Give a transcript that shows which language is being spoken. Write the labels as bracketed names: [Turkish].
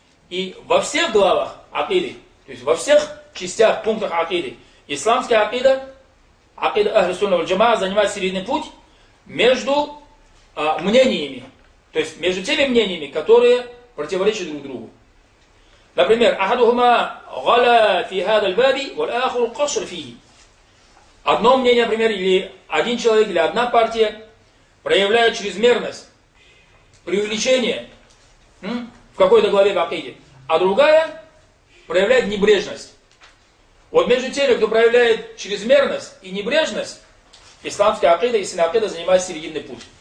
[Russian] И во всех главах акиды, то есть во всех частях, пунктах акиды, исламская акида, акида Ахли Сунна валь Джамаа, занимает серединный путь между мнениями. То есть между теми мнениями, которые противоречат друг другу. [Arabic] Например, أحدهما غلا في هذا الباب والآخر قصر فيه. [Russian] Одно мнение, например, или один человек, или одна партия проявляет чрезмерность, преувеличение в какой-то главе в акиде, а другая проявляет небрежность. Вот между теми, кто проявляет чрезмерность и небрежность, исламская акида и сина акида занимает серединный путь.